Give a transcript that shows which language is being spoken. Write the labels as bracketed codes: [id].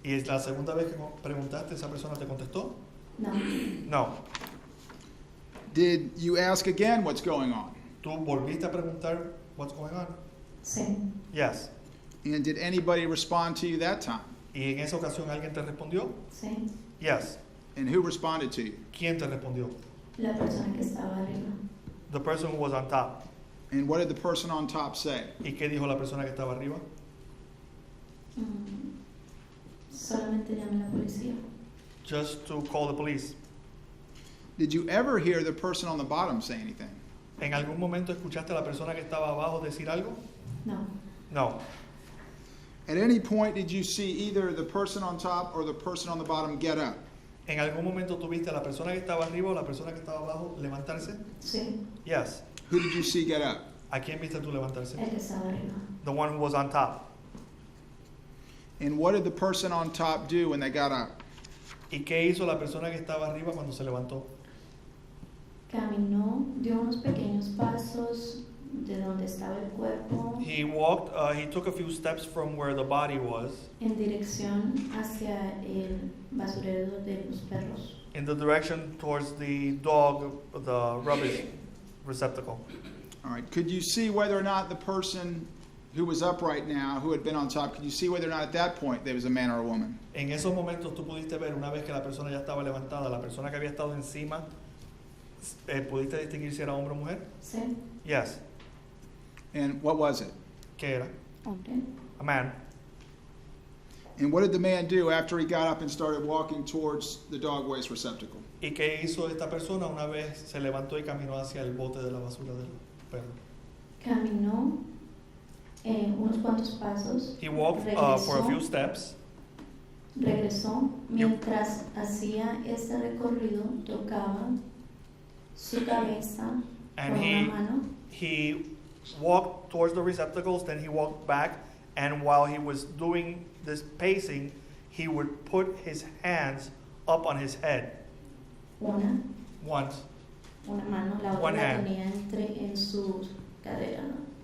[es] ¿Y es la segunda vez que preguntaste, esa persona te contestó? No. No. [en] Did you ask again what's going on? [es] ¿Tú volviste a preguntar [en] what's going on? [es] Sí. [en] Yes. And did anybody respond to you that time? [es] ¿Y en esa ocasión alguien te respondió? Sí, [en] Yes. And who responded to you? [es] ¿Quién te respondió? la persona que estaba arriba. [en] The person who was on top. And what did the person on top say? [es] ¿Y qué dijo la persona que estaba arriba? Solamente llamé a la policía. [en] Just to call the police. Did you ever hear the person on the bottom say anything? [es] ¿En algún momento escuchaste a la persona que estaba abajo decir algo? No, [en] No. At any point, did you see either the person on top or the person on the bottom get up? [es] ¿En algún momento tuviste a la persona que estaba arriba o la persona que estaba abajo levantarse? sí, [en] Yes. Who did you see get up? [es] ¿A quién viste tú levantarse? el que estaba arriba. [en] The one who was on top. And what did the person on top do when they got up? [es] ¿Y qué hizo la persona que estaba arriba cuando se levantó? Caminó, dio unos pequeños pasos de donde estaba el cuerpo [en] He walked, he took a few steps from where the body was [es] en dirección hacia el basurero de los perros. [en] in the direction towards the dog, the rubbish receptacle. All right. Could you see whether or not the person who was up right now, who had been on top, could you see whether or not at that point there was a man or a woman? [es] En esos momentos tú pudiste ver, una vez que la persona ya estaba levantada, la persona que había estado encima, ¿pudiste distinguir si era hombre o mujer? Sí, [en] Yes. And what was it? [es] ¿Qué era? hombre. [en] A man. And what did the man do after he got up and started walking towards the dog waste receptacle? [es] ¿Y qué hizo esta persona una vez se levantó y caminó hacia el bote de la basura del perro? Caminó unos cuantos pasos. [en] He walked for a few steps. [es] Regresó. Mientras hacía este recorrido, tocaba su cabeza [en] And [es] con [en] he- [es] una mano. [en] He walked towards the receptacles, then he walked back, and while he was doing this pacing, he would put his hands up on his head [es] Una [en] once, [es] mano, la [en] One [es] otra la [en] hand. [es] tenía en su cadera, ¿no?